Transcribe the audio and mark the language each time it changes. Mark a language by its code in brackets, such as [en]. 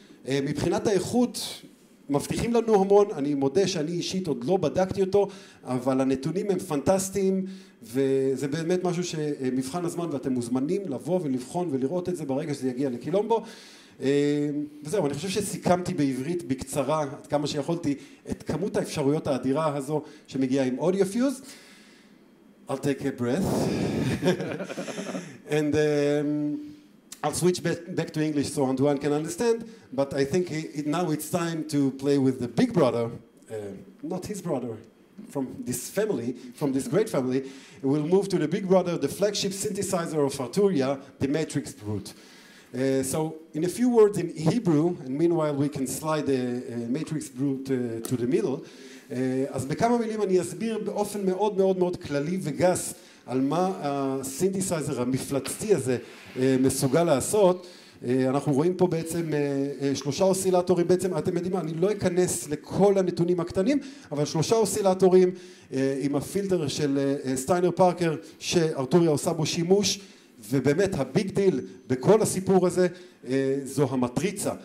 [he] מבחינת האיכות מבטיחים לנו המון, אני מודה שאני אישית עוד לא בדקתי אותו, אבל הנתונים הם פנטסטיים, וזה באמת משהו שמבחן הזמן, ואתם מוזמנים לבוא ולבחון ולראות את זה ברגע שזה יגיע לקילומבו. וזהו, אני חושב שסיכמתי בעברית בקצרה, עד כמה שיכולתי, את כמות האפשרויות האדירה הזו שמגיעה עם AudioFuse. [en] I'll take a breath. And I'll switch back to English so Antoine can understand, but I think now it's time to play with the big brother, not his brother, from this family, from this great family. We'll move to the big brother, the flagship synthesizer of Arturia, the Matrixbrute. So in a few words in Hebrew, and meanwhile we can slide the Matrixbrute to the middle, [he] אז בכמה מילים אני אסביר באופן מאוד מאוד מאוד כללי וגס על מה הסינתסייזר המפלצתי הזה מסוגל לעשות. אנחנו רואים פה בעצם 3 אוסילטורים, בעצם אתם יודעים מה, אני לא אכנס לכל הנתונים הקטנים, אבל 3 אוסילטורים עם הפילטר של סטיינר פארקר שארטוריה עושה בו שימוש, ובאמת הביג דיל בכל הסיפור הזה זו המטריצה.